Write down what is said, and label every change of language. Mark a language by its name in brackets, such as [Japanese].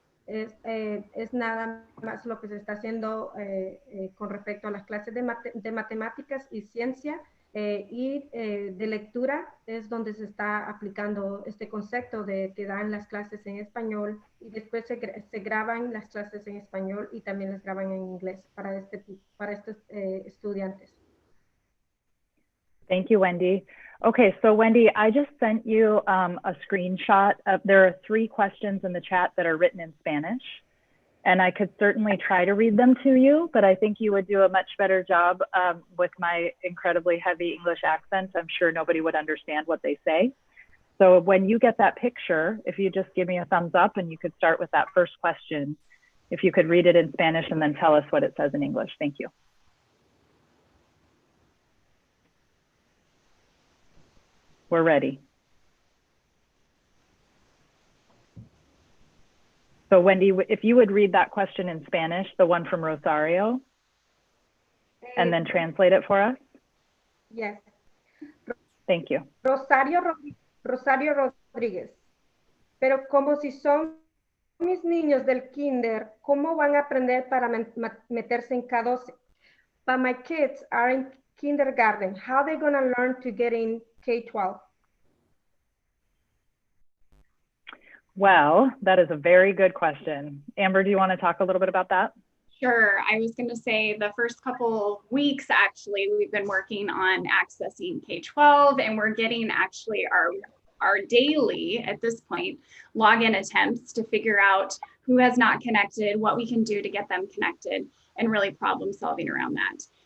[Spanish] Es nada más lo que se está haciendo con respecto a las clases de matemáticas y ciencia y de lectura, es donde se está aplicando este concepto de que dan las clases en español y después se graban las clases en español y también las graban en inglés para estos estudiantes. [English] Thank you, Wendy. Okay, so Wendy, I just sent you a screenshot of, there are 3 questions in the chat that are written in Spanish, and I could certainly try to read them to you, but I think you would do a much better job with my incredibly heavy English accent. I'm sure nobody would understand what they say. So when you get that picture, if you just give me a thumbs up and you could start with that first question, if you could read it in Spanish and then tell us what it says in English. Thank you. We're ready. So Wendy, if you would read that question in Spanish, the one from Rosario, and then translate it for us. Yes. Thank you. Rosario Rodríguez. [Spanish] Pero como si son mis niños del kinder, ¿cómo van a aprender para meterse en K12? [English] But my kids are in kindergarten. How are they going to learn to get in K-12? Well, that is a very good question. Amber, do you want to talk a little bit about that? Sure. I was going to say the first couple weeks, actually, we've been working on accessing K-12, and we're getting actually our daily, at this point, login attempts to figure out who has not connected, what we can do to get them connected, and really problem solving around that.